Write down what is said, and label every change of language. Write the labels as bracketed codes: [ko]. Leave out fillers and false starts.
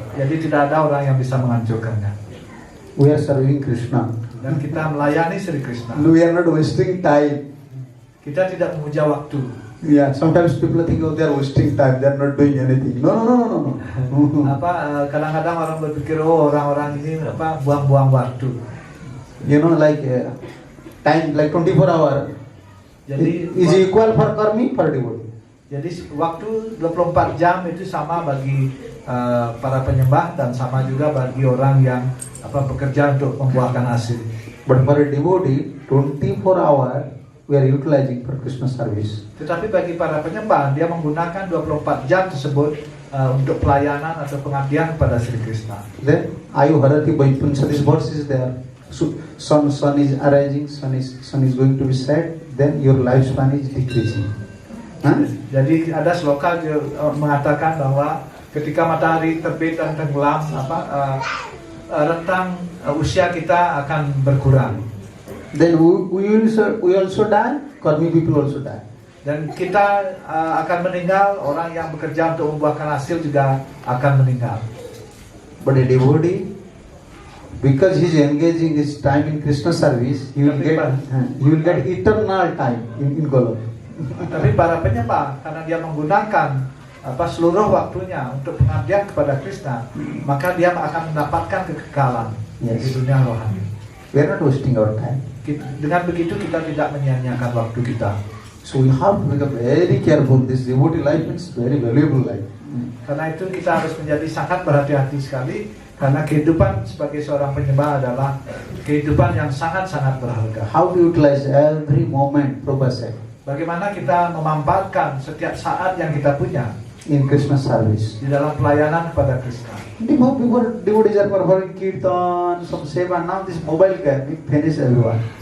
[id] Jadi tidak ada orang yang bisa menghancurkannya. [en] We are serving Krishna. [id] Dan kita melayani Sri Krishna. [en] We are not wasting time. [id] Kita tidak memuja waktu. [en] Yeah, sometimes people think, oh, they are wasting time. They are not doing anything. No. [id] Kadang-kadang orang berpikir, oh orang-orang ini buang-buang waktu. [en] You know, like time, like 24 hours. [id] Jadi [en] is equal for karmi, for devotee. [id] Jadi waktu 24 jam itu sama bagi para penyembah dan sama juga bagi orang yang bekerja untuk membuahkan hasil. [en] But for a devotee, 24 hours we are utilizing for Krishna service. [id] Tetapi bagi para penyembah, dia menggunakan 24 jam tersebut untuk pelayanan atau pengabdian kepada Sri Krishna. [en] Then Ayu Harati Baipunsa, this verse is there. So, sun is arising, sun is going to be set. Then your lifespan is decreasing. [id] Jadi ada sloka mengatakan bahwa ketika matahari terbit dan tenggelam, rentang usia kita akan berkurang. [en] Then we also die. Karmi people also die. [id] Dan kita akan meninggal. Orang yang bekerja untuk membuahkan hasil juga akan meninggal. [en] But a devotee, because he is engaging his time in Krishna service, he will get eternal time in Golok. [id] Tapi para penyembah, karena dia menggunakan seluruh waktunya untuk pengabdian kepada Krishna, maka dia akan mendapatkan kekekalan di dunia rohani. [en] We are not wasting our time. [id] Dengan begitu kita tidak menyia-nyiakan waktu kita. [en] So we have to become very careful. This devotee life is very valuable life. [id] Karena itu kita harus menjadi sangat berhati-hati sekali, karena kehidupan sebagai seorang penyembah adalah kehidupan yang sangat-sangat berharga. [en] How to utilize every moment, Prabhupada said. [id] Bagaimana kita memanfaatkan setiap saat yang kita punya [en] in Krishna service. [id] Di dalam pelayanan kepada Krishna. [en] Before devotees are performing kirtan, some seva, now this mobile can finish everyone.